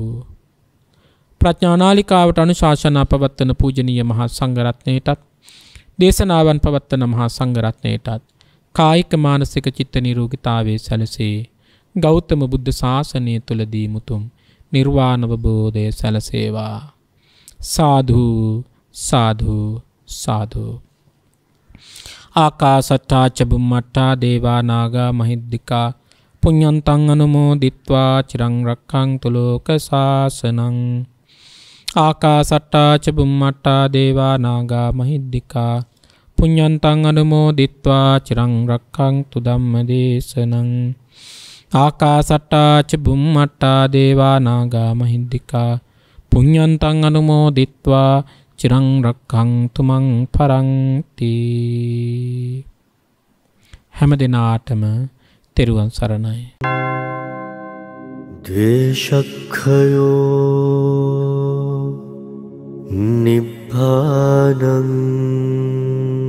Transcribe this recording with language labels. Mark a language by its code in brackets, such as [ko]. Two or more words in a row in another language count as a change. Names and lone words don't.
[si] ප්‍රඥානාලිකාවට අනුශාසනා පවත්වන පූජනීය මහා සංඝරත්නයටත් දේශනාවන් පවත්වන මහා සංඝරත්නයටත් කායික මානසික චිත්ත නිරෝගීතාවයේ සැලසේ ගෞතම බුද්ධ ශාසනය තුලදී මුතුම් නිර්වාණ අවබෝධය සැලසේවා. සාදු සාදු සාදු. [pi] ආකාසට්ටා ච බුම්මට්ටා දේවා නාග මහිද්దికා පුඤ්ඤන්තං අනුමෝදිත්වා චිරං රක්ඛන්තු ලෝක සාසනං. ආකාසට්ටා ච බුම්මට්ටා දේවා නාග මහිද්దికා පුඤ්ඤන්තං අනුමෝදිත්වා චිරං රක්ඛන්තු ධම්මදේශනං. ආකාසට්ටා ච බුම්මට්ටා දේවා නාග මහිද්దికා පුඤ්ඤන්තං අනුමෝදිත්වා චිරං රක්ඛන්තු මං පරන්ති. [si] හැම දිනාටම තෙරුවන් සරණයි. [pi] දේශක්ඛයෝ නිබ්බානං